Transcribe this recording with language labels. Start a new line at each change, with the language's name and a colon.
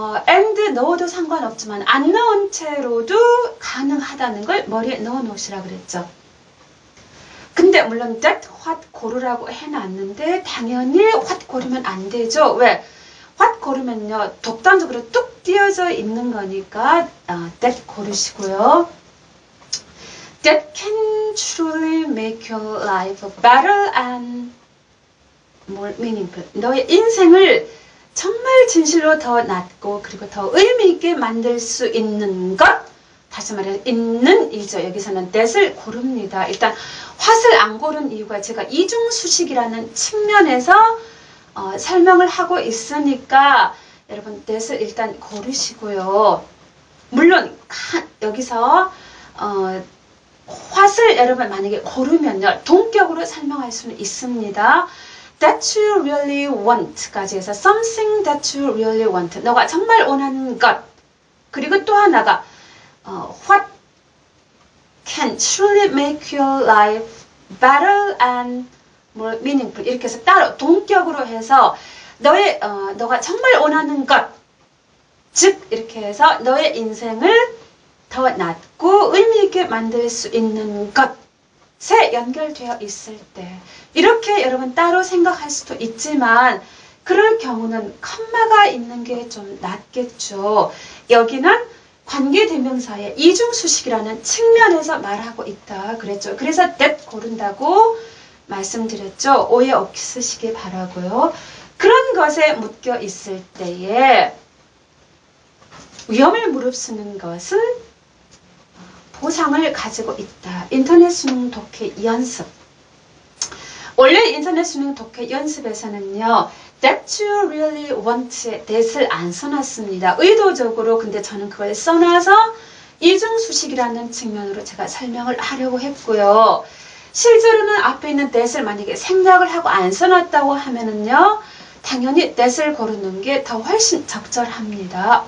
Korean: and 넣어도 상관없지만 안 넣은 채로도 가능하다는 걸 머리에 넣어 놓으시라 그랬죠. 근데 물론 that, what 고르라고 해놨는데 당연히 what 고르면 안 되죠. 왜? what 고르면요. 독단적으로 뚝 띄어져 있는 거니까 that 고르시고요.
English: That can truly make your life better and more meaningful.
Korean: 너의 인생을 정말 진실로 더 낫고 그리고 더 의미 있게 만들 수 있는 것. 다시 말해 있는 이죠. 여기서는 that을 고릅니다. 일단 what을 안 고른 이유가 제가 이중수식이라는 측면에서 설명을 하고 있으니까 여러분 that을 일단 고르시고요. 물론 여기서 what을 여러분 만약에 고르면요. 동격으로 설명할 수는 있습니다.
English: That you really want
Korean: 까지 해서
English: something that you really want.
Korean: 너가 정말 원하는 것. 그리고 또 하나가
English: what can truly make your life better and more meaningful.
Korean: 이렇게 해서 따로 동격으로 해서 너가 정말 원하는 것. 즉 이렇게 해서 너의 인생을 더 낫고 의미 있게 만들 수 있는 것. 연결되어 있을 때 이렇게 여러분 따로 생각할 수도 있지만 그럴 경우는 컴마가 있는 게 좀 낫겠죠. 여기는 관계대명사의 이중수식이라는 측면에서 말하고 있다 그랬죠. 그래서 that 고른다고 말씀드렸죠. 오해 없으시길 바라고요. 그런 것에 묶여 있을 때에 위험을 무릅쓰는 것은 보상을 가지고 있다. 인터넷 수능 독해 연습. 원래 인터넷 수능 독해 연습에서는요.
English: That you really want에 that을
Korean: 안 써놨습니다. 의도적으로 근데 저는 그걸 써놔서 이중수식이라는 측면으로 제가 설명을 하려고 했고요. 실제로는 앞에 있는 that을 만약에 생략을 하고 안 써놨다고 하면은요. 당연히 that을 고르는 게 더 훨씬 적절합니다.